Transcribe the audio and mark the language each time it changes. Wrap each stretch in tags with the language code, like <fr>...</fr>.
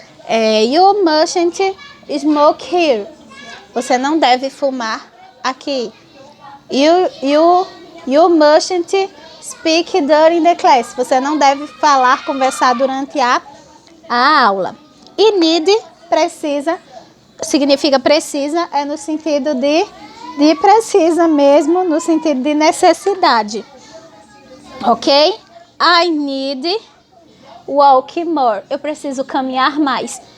<en>You mustn't smoke here.</en> <pt>Você não deve fumar aqui.</pt> <en>You mustn't speak during the class.</en> <pt>Você não deve falar, conversar durante a aula. E need, precisa, significa precisa, é no sentido de precisa mesmo, no sentido de necessidade. Ok?</pt> <en>I need walk more.</en> <pt>Eu preciso caminhar mais.</pt>